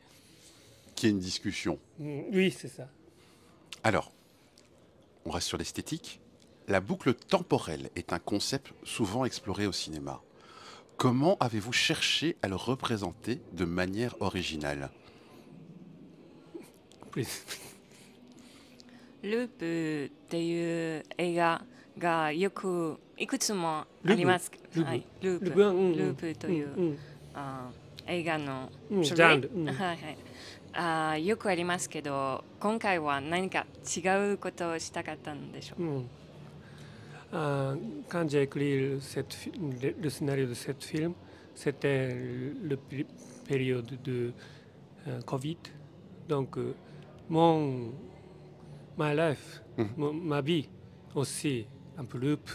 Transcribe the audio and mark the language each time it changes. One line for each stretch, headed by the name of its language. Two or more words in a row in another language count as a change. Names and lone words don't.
French: Qu'il y ait une discussion. Oui, c'est ça. Alors, on reste sur l'esthétique. La boucle temporelle est un concept souvent exploré au cinéma. Comment avez-vous cherché à le représenter de manière originale?
English: Please.
Japanese: ループっていう映画がよくいくつもあります。はい、ループという映画のジャンル。よくありますけど、今回は何か違うことをしたかったんでしょう。
French: Quand j'ai écrit le scénario de ce film, c'était la période de Covid. Donc, ma life, ma vie aussi, un peu loop.